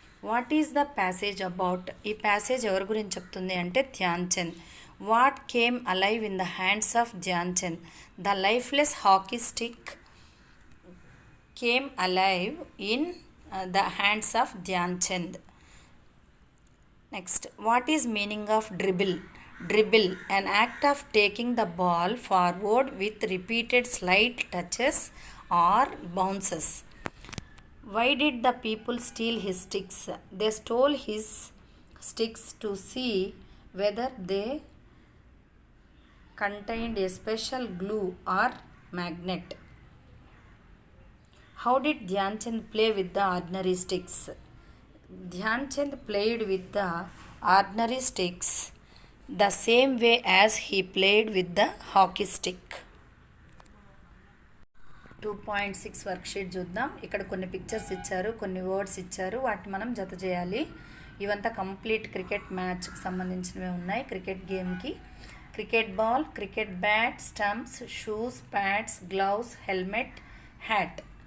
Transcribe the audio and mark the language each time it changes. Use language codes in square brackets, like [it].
[en] What is the passage about? [te] ఈ passage ఎవరి గురించి చెప్తుంది అంటే Dhyan Chand. [en] What came alive in the hands of Dhyan Chand? The lifeless hockey stick came alive in the hands of Dhyan Chand. Next, what is meaning of dribble? Dribble, an act of taking the ball forward with repeated slight touches or bounces. Why did the people steal his sticks? They stole his sticks to see whether they contained a special glue or magnet. How did Dhyan Chand play with the ordinary sticks? Dhyan Chand played with the ordinary sticks the same way as he played with the hockey stick. [te] 2.6 worksheet చూద్దాం. ఇక్కడ కొన్ని pictures ఇచ్చారు, కొన్ని words ఇచ్చారు, వాటిని మనం జత చేయాలి. ఇవంతా కంప్లీట్ క్రికెట్ మ్యాచ్కి సంబంధించినవి ఉన్నాయి. Cricket గేమ్కి cricket ball, cricket bat, stumps, shoes, pods, gloves, helmet, hat.